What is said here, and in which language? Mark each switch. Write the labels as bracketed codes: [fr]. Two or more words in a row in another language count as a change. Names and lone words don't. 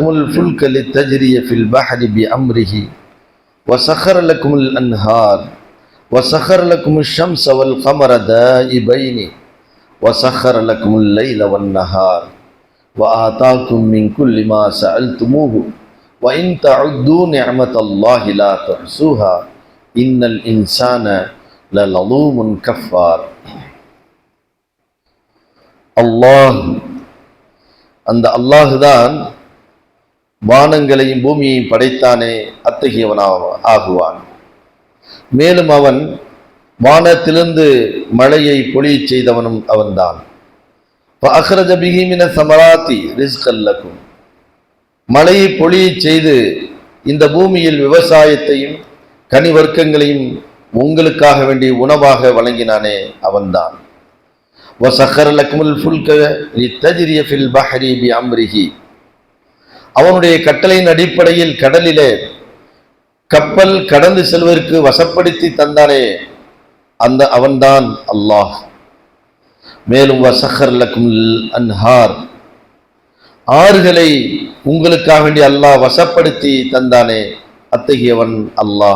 [ar] الفلك لتجري في البحر بأمره وسخر لكم الأنهار وسخر لكم الشمس والقمر دائبين وسخر لكم الليل والنهار وآتاكم من كل ما سألتموه وإن تعدوا نعمة الله لا تحصوها إن الإنسان لظلوم كفار. [ta] அல்லாஹ், அந்த அல்லாஹ் தான் வானங்களையும் பூமியையும் படைத்தானே அத்தகையவனாக ஆகுவான். மேலும் அவன் வானத்திலிருந்து மழையை பொழியச் செய்தவனும் அவன்தான். [ar] فأخرج به من الثمرات رزقا لكم, [ta] மழையை பொழியச் செய்து இந்த பூமியில் விவசாயத்தையும் கனிவர்க்கங்களையும் உங்களுக்காக வேண்டிய உணவாக வழங்கினானே அவன்தான். [ar] وسخر لكم الفلك لتجري في البحر بأمره, [ta] அவனுடைய கட்டளையின் அடிப்படையில் கடலிலே கப்பல் கடந்து செல்வதற்கு வசப்படுத்தி தந்தானே அந்த அவன்தான் அல்லாஹ். மேலும் [ar] وسخر لكم الأنهار, [ta] ஆறுகளை உங்களுக்காக வேண்டி அல்லாஹ் வசப்படுத்தி தந்தானே அத்தகையவன் அல்லாஹ்.